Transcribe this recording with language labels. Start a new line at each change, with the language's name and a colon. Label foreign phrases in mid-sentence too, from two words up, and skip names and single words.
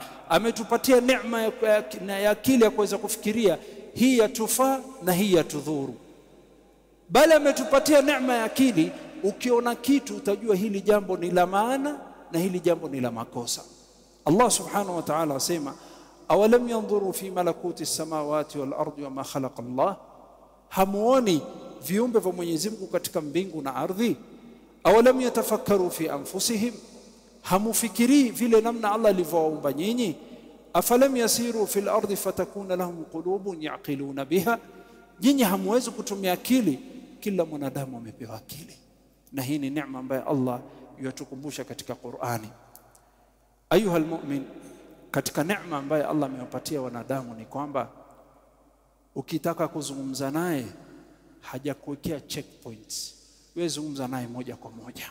Swahili: Ametupatia neema ya akili ya kuweza kufikiria hii yatufaa na hii yatudhuru. Bali ametupatia neema ya akili, ukiona kitu utajua hili jambo ni la maana na hili jambo ni la makosa.
Arabic: الله سبحانه وتعالى
Swahili: asema
Arabic: أولم ينظروا في ملكوت السماوات والأرض وما خلق الله,
Swahili: hamuoni viumbe vya Mwenyezi Mungu katika mbingu na ardhi?
Arabic: أولم يتفكروا في أنفسهم,
Swahili: hamufikiri vile namna Allah alivyowaumba nyinyi?
Arabic: أفلم يسيروا في الأرض فتكون لهم قلوب يعقلون بها,
Swahili: nyinyi hamwezi kutumia akili? Kila mwanadamu amepewa akili, na hii ni neema ambayo Allah yatukumbusha katika Qur'ani.
Arabic: أيها المؤمن,
Swahili: katika neema ambayo Allah amewapatia wanadamu ni kwamba ukitaka kuzungumza naye hajakuwekea checkpoints, wewe zungumza naye moja kwa moja.